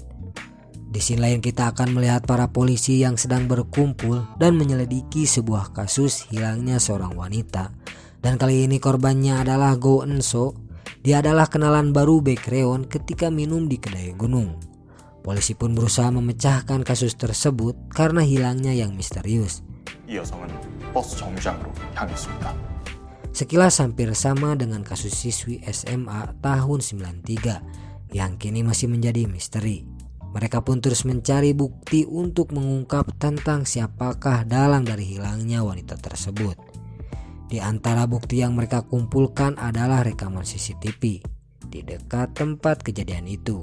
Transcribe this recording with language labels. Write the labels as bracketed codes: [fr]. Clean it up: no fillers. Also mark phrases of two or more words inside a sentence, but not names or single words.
[id] Di sini lain kita akan melihat para polisi yang sedang berkumpul dan menyelidiki sebuah kasus hilangnya seorang wanita. Dan kali ini korbannya adalah Go Eun-so. Dia adalah kenalan baru Baekgyeon ketika minum di kedai gunung. Polisi pun berusaha memecahkan kasus tersebut karena hilangnya yang misterius. [ko] 이 여성은 버스 정류장으로 향했습니다. [id] Sekilas hampir sama dengan kasus siswi SMA tahun 93 yang kini masih menjadi misteri. Mereka pun terus mencari bukti untuk mengungkap tentang siapakah dalang dari hilangnya wanita tersebut. Di antara bukti yang mereka kumpulkan adalah rekaman CCTV di dekat tempat kejadian itu.